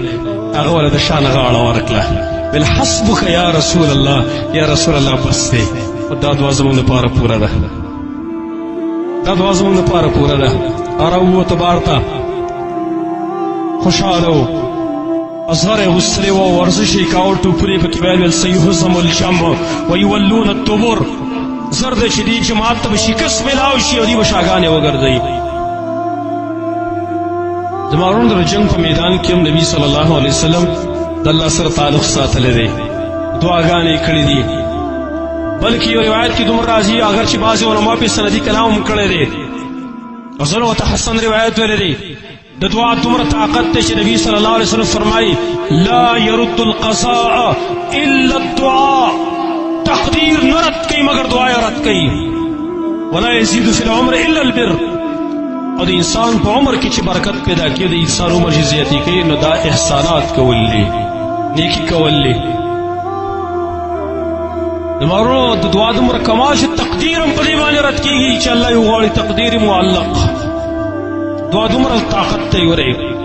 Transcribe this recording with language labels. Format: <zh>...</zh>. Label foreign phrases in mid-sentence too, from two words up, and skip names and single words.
<ps>هغه وله د شا نه غاړه ورکړه ویل</ps> <ar>حسبک یا رسول الله یا رسول الله</ar> <ps>بس دی دا دعا زموږ لپاره پوره ده دا دعا زموږ لپاره پوره ده راووته بار ته خوشحاله و ازهر یې غوستلی و ورزش یې کاوه ټوپونه یې پکې ویل</ps> <ar>سیهزم الجمع ویولون الدبر</ar> <ps>زر دی چې دې جماعت ته به شکست میلاو شي او دوی به شاګانې وګرځوي زما ورونو د جنګ په میدان کې هم نبي</ps> <ar>صلی الله علیه وسلم</ar> <ps>د الله سره تعلق ساتلی دی دعاګانې یې کړې دي بلکې یو روایت کې دومره راځي اگر چې بعضې علما پې سندي کلام هم کړی دی او زه ورته حسن روایت ویلی دی د دعا دومره طاقت دی چې نبي</ps> <ar>صلی الله علیه وسلم</ar> <ps>فرمایي</ps> <ar>لا يرد القضاء الا الدعاء</ar> <ps>تقدیر نه رد کوي مگر دعا یې رد کوي</ps> <ar>ولا یزید فی العمر الا البر</ar> <ps>او د انسان په عمر کې چې برکت پیدا کړي د انسان عمر چې زیاتې کوي نو دا احسانات کول دي نیکي کول دي زما ورونو د دعا دومره کمال چې تقدیر هم په دې باندې رد کېږي چې الله یې وغواړي تقدیر معلق دعا دومره طاقت ته یې ورې</ps>